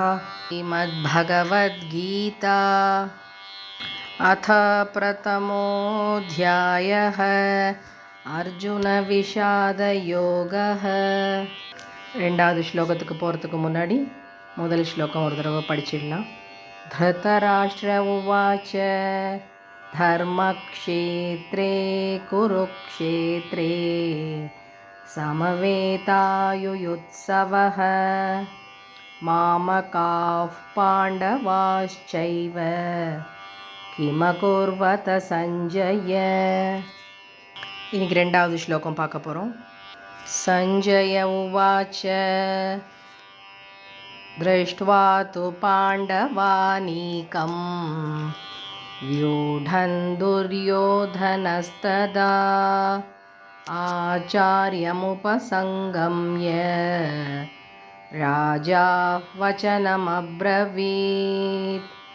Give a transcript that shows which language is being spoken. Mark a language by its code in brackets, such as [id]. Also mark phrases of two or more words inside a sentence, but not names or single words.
[sa] श्रीमद् भगवद्गीता अथ प्रथमोऽध्यायः अर्जुन विषाद योगः. [ta] 2வது ஸ்லோகத்துக்கு போகிறதுக்கு முன்னாடி முதல் ஸ்லோகம் ஒரு தடவை படிச்சிடலாம். [sa] धृतराष्ट्र उवाच धर्मक्षेत्रे कुरुक्षेत्रे समवेतायुयुत्सवः मामकाः पाण्डवाश्चैव किमकुर्वत सञ्जय. [ta] இன்னைக்கு 2வது ஸ்லோகம் பார்க்க போகிறோம். [sa] सञ्जय उवाच दृष्ट्वा तु पाण्डवानीकं व्यूढन् दुर्योधनस्तदा आचार्यमुपसङ्गम्य राजा वचनमब्रवीत्.